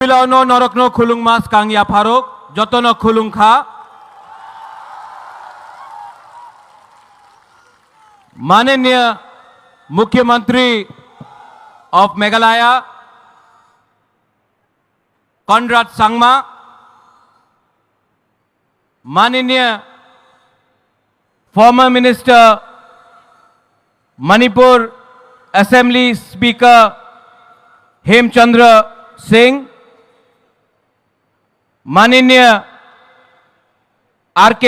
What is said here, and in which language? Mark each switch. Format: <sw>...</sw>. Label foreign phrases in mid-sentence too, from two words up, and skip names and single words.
<trp>Pilano norokno khulung mas kang ya pharok jotono khulung kha</trp> <hi>माननीय मुख्यमंत्री ऑफ मेघालय कॉनराड सांगमा, माननीय</hi> <en>former minister</en> <hi>मणिपुर</hi> <en>assembly speaker</en> <hi>हेमचंद्र सिंह, माननीय आर.के.</hi>